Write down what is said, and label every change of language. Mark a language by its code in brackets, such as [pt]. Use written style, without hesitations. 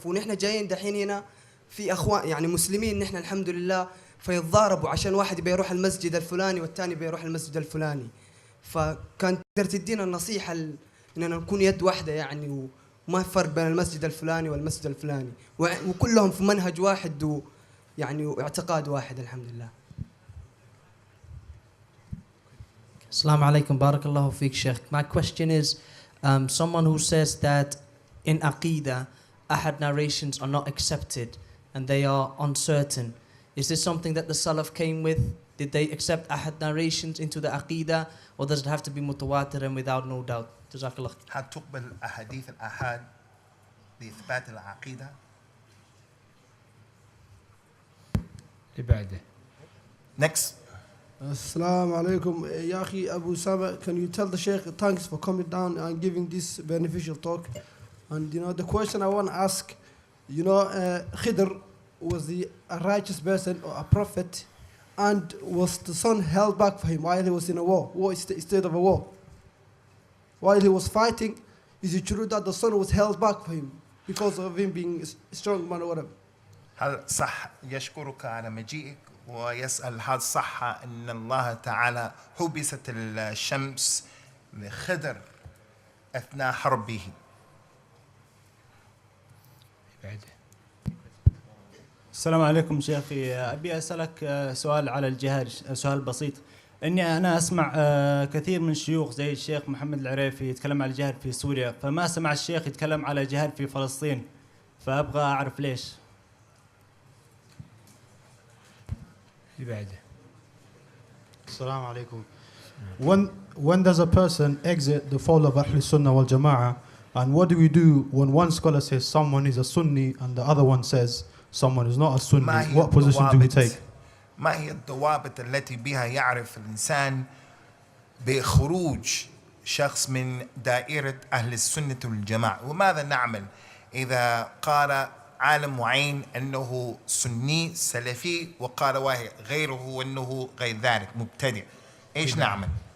[ar] ونحن جايين دحين هنا في أخوان يعني مسلمين نحن الحمد لله، فيتضاربوا عشان واحد يبي يروح المسجد الفلاني والثاني يبي يروح المسجد الفلاني. فكان تقدر تدينا النصيحة إننا نكون يد واحدة يعني، وما فرق بين المسجد الفلاني والمسجد الفلاني، وكلهم في منهج واحد يعني واعتقاد واحد الحمد لله. Assalamu alaikum, barakallahu feek, Sheikh. [en] My question is, someone who says that in Aqidah, Ahad narrations are not accepted and they are uncertain. Is this something that the Salaf came with? Did they accept Ahad narrations into the Aqidah, or does it have to be mutawatir and without no doubt? [ar] Jazakallah. هل تقبل أحاديث الآحاد لإثبات العقيدة؟ اللي بعده. [en] Next. [ar] Assalamu alaikum. Ya akhi [en] Abu Sama, can you tell the Sheikh thanks for coming down and giving this beneficial talk? And the question I want to ask, Khidr was a righteous person or a prophet, and was the son held back for him while he was in a war state of a war? While he was fighting, is it true that the son was held back for him because of him being a strong man or whatever? [ar] هل صح يشكرك على مجيئك ويسأل هل صح أن الله تعالى حبست الشمس لخضر أثناء حربه؟ السلام عليكم شيخي، أبي أسألك سؤال على الجهاد، سؤال بسيط. إني أنا أسمع كثير من الشيوخ زي الشيخ محمد العريفي يتكلم على الجهاد في سوريا، فما سمع الشيخ يتكلم على جهاد في فلسطين، فأبغى أعرف ليش. السلام عليكم. [en] When does a person exit the fold of Ahl Sunnah wal Jama'ah, and what do we do when one scholar says someone is a Sunni and the other one says someone is not a Sunni? What position do we take? [ar] ما هي الضوابط التي بها يعرف الإنسان بخروج شخص من دائرة أهل السنة والجماعة؟ وماذا نعمل إذا قال عالم معين أنه سني سلفي وقال واحد غيره أنه غير ذلك مبتدع؟ إيش نعمل؟